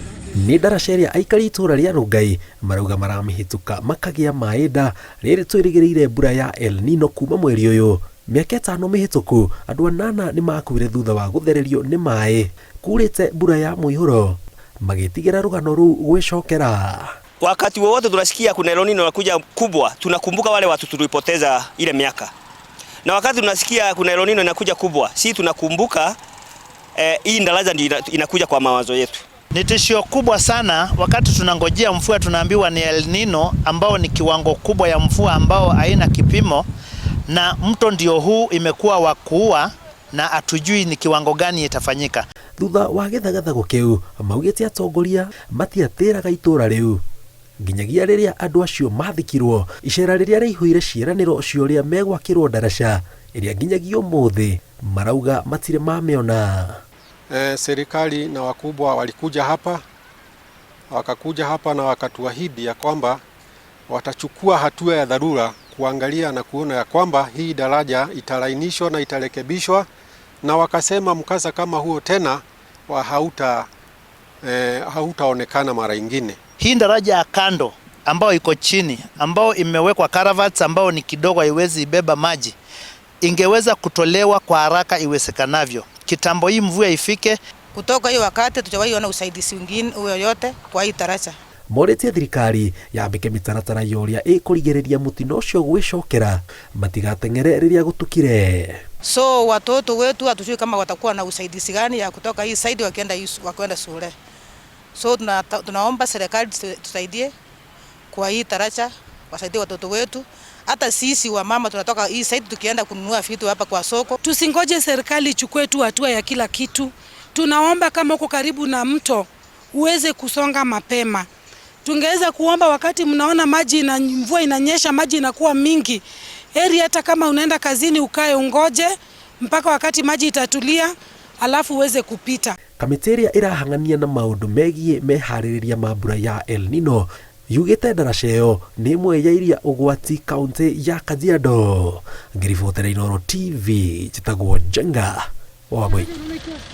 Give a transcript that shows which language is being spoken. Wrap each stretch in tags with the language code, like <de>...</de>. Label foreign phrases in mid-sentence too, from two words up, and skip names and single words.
<ki>ni daraca ĩrĩa aikari itũra rĩa Rongai marauga maramĩhĩtũka makagia maĩnda rĩrĩ twĩrĩgĩrĩire mbura ya El Nino kuma mweri ũyũ. Mĩaka 5 mĩhĩtũku andũ 8 nĩ makuire thutha wa gũthererio nĩ maĩ kurĩte mbura ya mũihũro magĩtigĩra rũgano rũu gwĩcokera.</ki> <sw>Wakati wowote tunasikia kuna El Nino inakuja kubwa, tunakumbuka wale watu tulipoteza ile miaka. Na wakati tunasikia kuna El Nino inakuja kubwa, si tunakumbuka hii daraja ndio inakuja kwa mawazo yetu. Ni tishio kubwa sana wakati tunangojea mvua, tunaambiwa ni El Nino ambao ni kiwango kubwa ya mvua ambao haina kipimo, na mto ndio huu imekuwa wa kuua na hatujui ni kiwango gani itafanyika. Thutha wa gĩthagathago kĩu maugĩte atongoria matiatĩraga itũra rĩu nginyagia rĩrĩa andũ acio mathikirwo icera rĩrĩa rĩihũire ciĩranĩro cio rĩa megwakĩrwo daraca ĩrĩa nginyagia ũmũthĩ marauga matirĩ mamĩona. Serikali na wakubwa walikuja hapa na wakatuahidi ya kwamba watachukua hatua ya dharura kuangalia na kuona ya kwamba hii daraja italainishwa na itarekebishwa, na wakasema mkasa kama huo tena hautaonekana mara ingine. Hii daraja ya kando ambao iko chini ambao imewekwa caravats ambao ni kidogo haiwezi ibeba maji ingeweza kutolewa kwa haraka iwezekanavyo. Kitambo hii mvua ifike. Kutoka hiyo wakati tujawahi usaidizi mwingine yoyote kwa hii daraja.</sw> <ki>Moretie thirikari yambike mitaratara yoria ĩkũrigĩrĩria mũtino ũcio gwĩcokera matigateng'ere rĩrĩa gũtukire.</ki> <sw>So watoto wetu hatujui kama watakuwa na usaidizi gani ya kutoka hii side wakienda shule. So tunaomba serikali tusaidie kwa hii daraja, wasaidie watoto wetu. Hata sisi wa mama tunatoka hii side tukienda kununua vitu hapa kwa soko. Tusingoje serikali ichukue tu hatua ya kila kitu. Tunaomba kama uko karibu na mto uweze kusonga mapema. Tungeweza kuomba wakati mnaona maji na mvua inanyesha, maji inakuwa mingi, heri hata kama unaenda kazini ukae ungoje mpaka wakati maji itatulia alafu uweze kupita.</sw> <ki>Kamĩtĩ ĩrĩa ĩrahang'ania na maũndũ megiĩ meharĩrĩria ma mbura ya El Nino yugĩte daraca ĩyo nĩ ĩmwe ya iria ũgwati kaunti ya Kajiado. Ngĩribotera Inooro TV njĩtagwo Njenga wa Wambui.</ki>